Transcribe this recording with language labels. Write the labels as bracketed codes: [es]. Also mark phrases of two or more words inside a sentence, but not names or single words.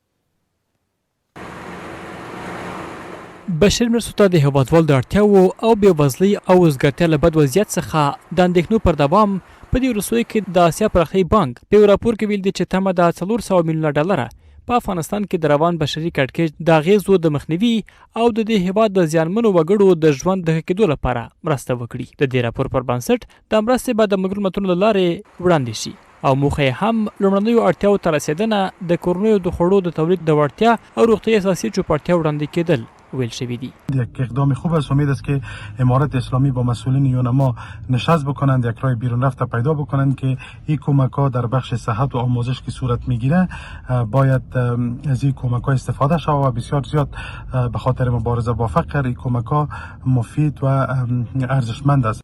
[ps] بشري مرستو ته د هیوادوالو د اړتیاوو او بېوزلۍ او وزګارتیا له بد وضعیت څخه د اندېښنو پر دوام په دې وروستیو کې د اسیا پراختیایي بانک په یو راپور کې ویل دي چې تمه د 400 میلیونه ډالره په افغانستان کې د روان بشري کړکېچ د اغېزو د مخنیوي او د دې هیواد د زیانمنو وګړو د ژوند د ښه کېدو لپاره مرسته وکړي. د دې راپور پر بنسټ د مرستې به د ملګرو ملتونو له لارې وړاندې شي او موخه یې هم لومړنیو اړتیاوو ته رسېدنه، د کورنیو د خوړو د تولید د وړتیا او روغتیایي اساسي چوپړتیا وړاندې کېدل ویل شوی دی. [fa] یک اقدام خوب است. امید است که امارت اسلامی با مسئولین یونما نشست بکنند، یک راه بیرون رفته پیدا بکنند که این کمک ها در بخش صحت و آموزش که صورت میگیره باید از این کمک ها استفاده شود و بسیار زیاد به خاطر مبارزه با فقر این کمک ها مفید و ارزشمند است.